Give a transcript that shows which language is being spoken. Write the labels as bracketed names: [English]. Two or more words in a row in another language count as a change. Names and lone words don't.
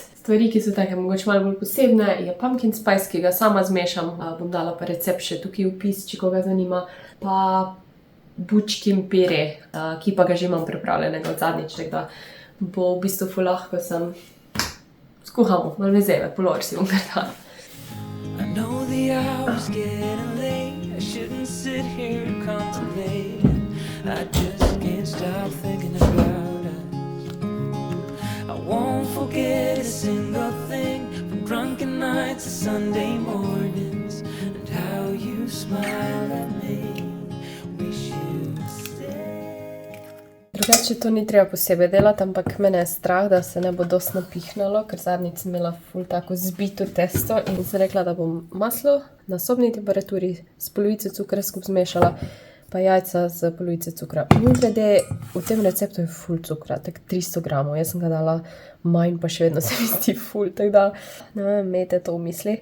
[Slovenian] Stvari, ki so take mogoče malo bolj posebne, je [English] pumpkin spice, [Slovenian] ki ga sama zmešam. Bom dala pa recept še tukaj vpis, če koga zanima. Pa bučkin pire, ki pa ga že imam pripravljenega od zadnjič, tako da bo v bistvu ful lahko sem skuhamo, malo vezeve, polor si bom kar dala. [English] I know the hour's getting late. I shouldn't sit here contemplating. I just can't stop thinking about us. I won't forget a single thing, from drunken nights to Sunday mornings, and how you smile at me. Wish you'd stay. [Slovenian] Drugače to ni treba posebej delati, ampak mene je strah, da se ne bo dosti napihnalo, ker zadnjič sem imela ful tako zbito testo in sem rekla, da bom maslo na sobni temperaturi s polovico cukra skupaj zmešala, pa jajca z polovico cukra. Mimogrede, v tem receptu je ful cukra, tak 300 gramov, jaz sem ga dala manj, pa še vedno se mi zdi ful, tako da ne vem, imejte to v misli.